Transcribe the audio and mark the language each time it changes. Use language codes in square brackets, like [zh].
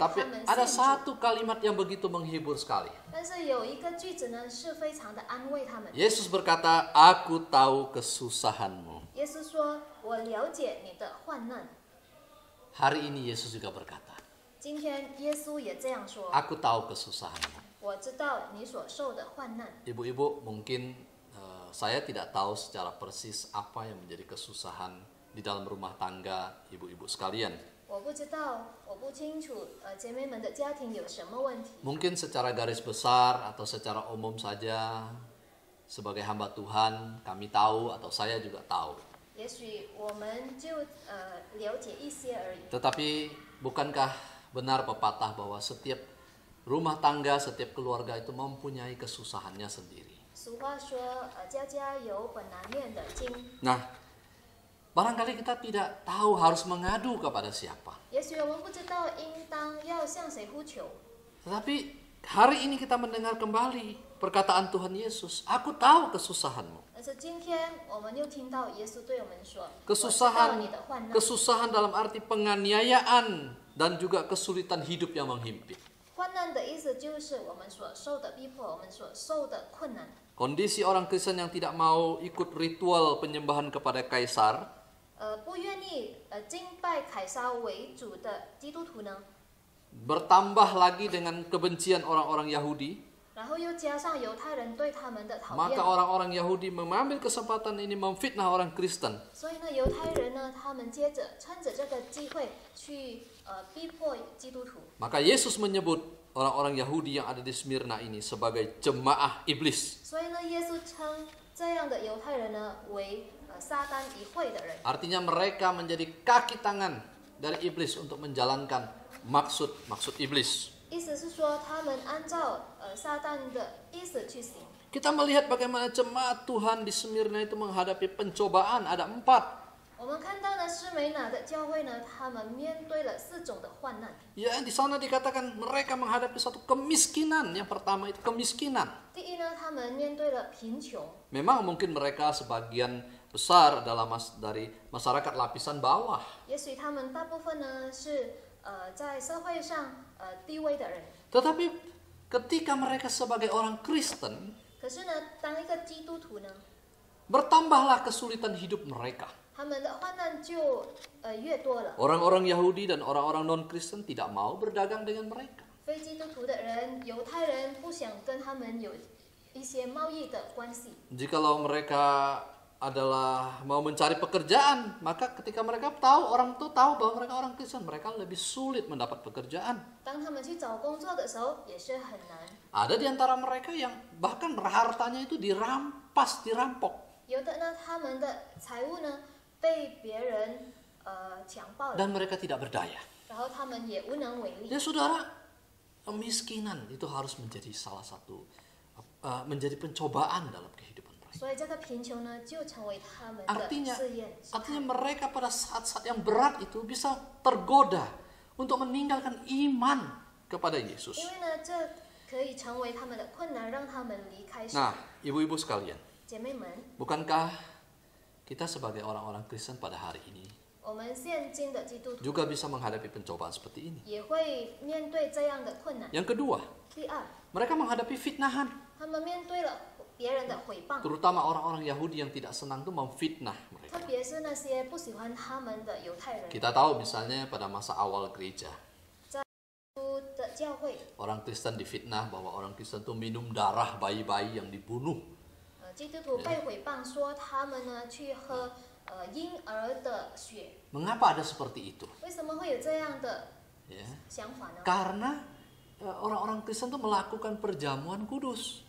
[id] Tapi [zh] 他们 [id] ada [zh] 信主。 [id] satu kalimat yang begitu menghibur sekali. [zh] 但是有一个句子呢，是非常的安慰他们。 [id] Yesus berkata, "Aku tahu kesusahanmu." [zh] 耶稣说：“我了解你的患难。” [id] Hari ini Yesus juga berkata, [zh] 今天耶稣也这样说 [id] "Aku tahu kesusahanmu." [zh] 我知道你所受的患难。 [id] Ibu-ibu, mungkin saya tidak tahu secara persis apa yang menjadi kesusahan di dalam rumah tangga ibu-ibu sekalian. [zh] 我不知道，我不清楚，姐妹们的家庭有什么问题。 [id] Mungkin secara garis besar atau secara umum saja, sebagai hamba Tuhan kami tahu atau saya juga tahu. [zh] 也许我们就了解一些而已。 [id] Tetapi bukankah benar pepatah bahwa setiap rumah tangga, setiap keluarga itu mempunyai kesusahannya sendiri? [zh] 俗话说，家家有本难念的经。 [id] Nah, barangkali kita tidak tahu harus mengadu kepada siapa. [zh] 也许我们不知道应当要向谁呼求， [id] Tetapi hari ini kita mendengar kembali perkataan Tuhan Yesus, "Aku tahu kesusahanmu." [zh] 但是今天我们又听到耶稣对我们说：“我知道 [id] Kesusahan, [zh] 你的患难。 [id] kesusahan dalam arti penganiayaan dan juga kesulitan hidup yang menghimpit. [zh] 患难的意思就是我们所受的逼迫，我们所受的困难。 [id] Kondisi orang Kristen yang tidak mau ikut ritual penyembahan kepada kaisar, [zh] 不愿意敬拜凯撒为主的基督徒呢， [id] bertambah lagi dengan kebencian orang-orang Yahudi, [zh] 然后又加上犹太人对他们的讨 [id] maka [zh] 厌， [id] orang-orang Yahudi mengambil kesempatan ini memfitnah orang Kristen. [zh] 所以呢，犹太人呢，他们接着趁着这个机会去逼迫基督徒。 [id] Maka Yesus menyebut orang-orang Yahudi yang ada di Smyrna ini sebagai jemaah iblis. [zh] 所以呢，耶稣称这样的犹太人呢为撒旦一会的人， [id] Artinya mereka menjadi kaki tangan dari iblis untuk menjalankan maksud-maksud iblis. [zh] 意思是说他们按照撒旦的意思去行。 [id] Kita melihat bagaimana jemaat Tuhan di Smyrna itu menghadapi pencobaan, ada 4. [zh] 我们看到呢，施美拿的教会呢，他们面对了4种的患难。 [id] Ya, di sana dikatakan mereka menghadapi satu kemiskinan. Yang pertama itu kemiskinan. [zh] 第一呢，他们面对了贫穷。 [id] Memang mungkin mereka sebagian besar adalah dari masyarakat lapisan bawah. [zh] 也许他们大部分呢是在社会上低微的人， [id] Tetapi ketika mereka sebagai orang Kristen, [zh] 可是呢，当一个基督徒呢， [id] bertambahlah kesulitan hidup mereka. [zh] 他们的患难就越多了。 [id] Orang-orang Yahudi dan orang-orang non-Kristen tidak mau berdagang dengan mereka. [zh] 非基督徒的人，犹太人不想跟他们有一些贸易的关系。 [id] Jikalau mereka adalah mau mencari pekerjaan, maka ketika mereka tahu, orang itu tahu bahwa mereka orang Kristen, mereka lebih sulit mendapat pekerjaan. [zh] 当他们去找工作的时候，也是很难。 [id] Ada di antara mereka yang bahkan hartanya itu dirampas, dirampok. [zh] 有的呢，他们的财物呢被别人强暴了， [id] Dan mereka tidak berdaya. [zh] 然后他们也无能为力。 [id] Ya saudara, kemiskinan itu harus menjadi salah satu, menjadi pencobaan dalam kehidupan mereka. [zh] 所以这个贫穷呢，就成为他们的 [id] Artinya [zh] 试验。 [id] mereka pada saat-saat yang berat itu bisa tergoda untuk meninggalkan iman kepada Yesus. [zh] 因为呢，这可以成为他们的困难，让他们离开神。 [id] Nah, ibu-ibu sekalian, [zh] 姐妹们， [id] bukankah kita sebagai orang-orang Kristen pada hari ini [zh] 我们现今的基督徒 [id] juga bisa menghadapi pencobaan seperti ini? [zh] 也会面对这样的困难。 [id] Yang kedua, [zh] 第二， [id] mereka menghadapi fitnahan, [zh] 他们面对了别人的毁谤， [id] terutama orang-orang Yahudi yang tidak senang itu memfitnah mereka. [zh] 特别是那些不喜欢他们的犹太人。 [id] Kita tahu misalnya pada masa awal gereja, [zh] 的教会， [id] orang Kristen difitnah bahwa orang Kristen itu minum darah bayi-bayi yang dibunuh. [zh] 基督徒被毁谤说他们呢去喝婴儿的血。 [id] Mengapa ada seperti itu? [zh] 为什么会有这样的 [id] Ya, [zh] 想法呢？ [id] karena orang-orang Kristen itu melakukan perjamuan kudus.